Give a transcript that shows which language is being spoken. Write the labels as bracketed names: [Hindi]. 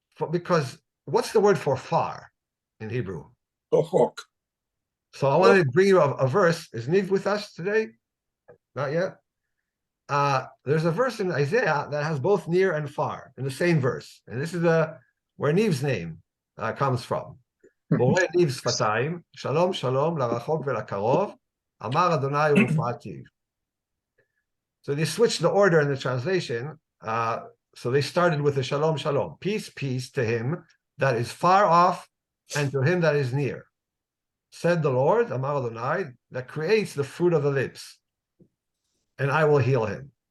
[English] Because what's the word for far in Hebrew? [Hebrew] Rachok. [English] So I wanted to bring you a verse. Is Niv with us today? Not yet. There's a verse in Isaiah that has both near and far in the same verse. And this is where Niv's name comes from. [Hebrew] בורא ניב שפתיים, שלום שלום לרחוק ולקרוב, אמר אדוני ורפאתיו. [English] So they switched the order in the translation. So they started with a [Hebrew] shalom shalom, [English] peace, peace to him that is far off and to him that is near. Said the Lord, [Hebrew] Amar Adonai, [English] that creates the fruit of the lips, and I will heal him.